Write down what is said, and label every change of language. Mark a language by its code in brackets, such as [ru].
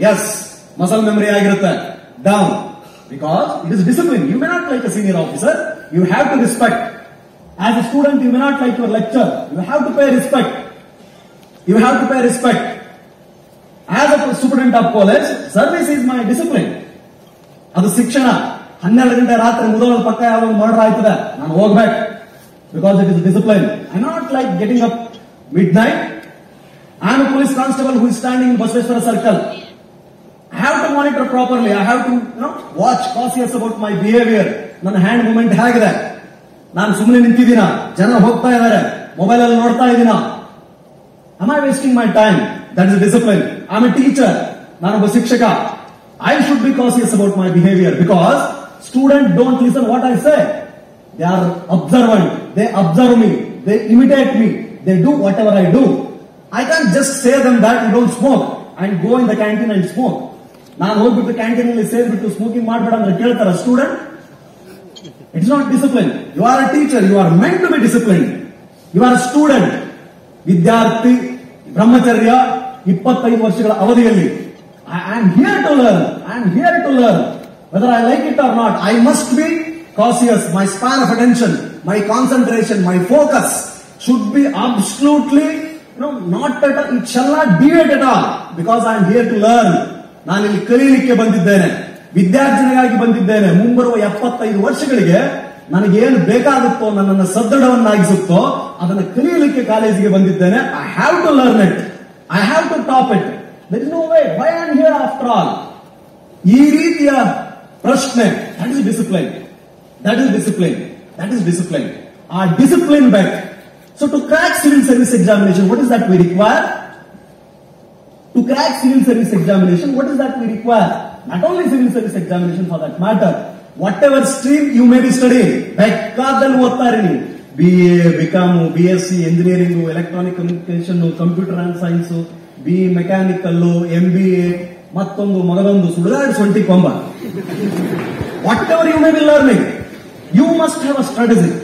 [en] Yes, muscle memory [kn] agirutte. [en] Down. Because it is discipline. You may not like a senior officer. You have to respect. As a student, you may not like your lecture. You have to pay respect. You have to pay respect. As a student of college, service is my discipline. [kn] ಅದು ಶಿಕ್ಷಣ. 12 ಗಂಟೆ ರಾತ್ರಿ ಮುದೋಳ ಪಕ್ಕ ಯಾವ murder ಆಯ್ತದೆ, ನಾನು ಹೋಗ್ಬೇಕು. [en] Because it is discipline. I not like getting up midnight. I am a police constable who is standing in Basveshwara circle. I have to monitor properly. I have to, watch cautious about my behavior. [kn] ನನ್ನ hand movement ಹೇಗಿದೆ, ನಾನು ಸುಮ್ಮನೆ ನಿಂತಿದ್ದೀನ, ಜನ ಹೋಗ್ತಾ ಇದ್ದಾರೆ, mobile ಅಲ್ಲಿ ನೋಡ್ತಾ ಇದ್ದೀನ, [en] am I wasting my time? That is a discipline. I am a teacher. [kn] ನಾನೊಬ್ಬ ಶಿಕ್ಷಕ. [en] I should be cautious about my behavior because students don't listen what I say. They are observant. They observe me. They imitate me. They do whatever I do. I can't just say them that you don't smoke and go in the canteen and smoke. [kn] ನಾನು ಹೋಗ್ಬಿಟ್ಟು canteen ಅಲ್ಲಿ ಸೇರ್ಬಿಟ್ಟು smoking ಮಾಡಬೇಡ ಅಂದ್ರೆ ಕೇಳ್ತಾರ student? [en] It's not discipline. You are a teacher. You are meant to be discipline. You are student. [kn] ವಿದ್ಯಾರ್ಥಿ ಬ್ರಹ್ಮಚರ್ಯ 25 ವರ್ಷಗಳ ಅವಧಿಯಲ್ಲಿ [en] I am here to learn. I am here to learn. Whether I like it or not, I must be cautious. My span of attention, my concentration, my focus should be absolutely, not at all. It shall not deviate at all because I am here to learn. [kn] ನಾನು ಇಲ್ಲಿ ಕಲಿಯಲಿಕ್ಕೆ ಬಂದಿದ್ದೇನೆ, ವಿದ್ಯಾರ್ಜನೆಗಾಗಿ ಬಂದಿದ್ದೇನೆ. ಮುಂಬರುವ 75 ವರ್ಷಗಳಿಗೆ ನನಗೇನು ಬೇಕಾಗುತ್ತೋ, ನನ್ನನ್ನು ಸದೃಢವನ್ನಾಗಿಸುತ್ತೋ ಅದನ್ನು ಕಲಿಯಲಿಕ್ಕೆ ಕಾಲೇಜಿಗೆ ಬಂದಿದ್ದೇನೆ. [en] I have to learn it. I have to top it. There is no way. Why I am here after all? [kn] ಈ ರೀತಿಯ ಪ್ರಶ್ನೆ. [en] That is discipline. That is discipline. That is discipline. Our discipline back. So to crack civil service examination, what is that we require? To crack civil service examination, what is that we require? Not only civil service examination for that matter. Whatever stream you may be studying, [kn] ಬೇಕಾದಲ್ಲಿ ಓದ್ತಾರೆ ನೀವು. [en] BA, BCom, BSc, engineering, electronic communication, computer and science, BE mechanical, MBA, [kn] ಮತ್ತೊಂದು ಮಗದೊಂದು ಸುಡುಗಾಡು ಸೊಂಟಿ ಕೊಂಬ. [en] Whatever you may be learning, you must have a strategy.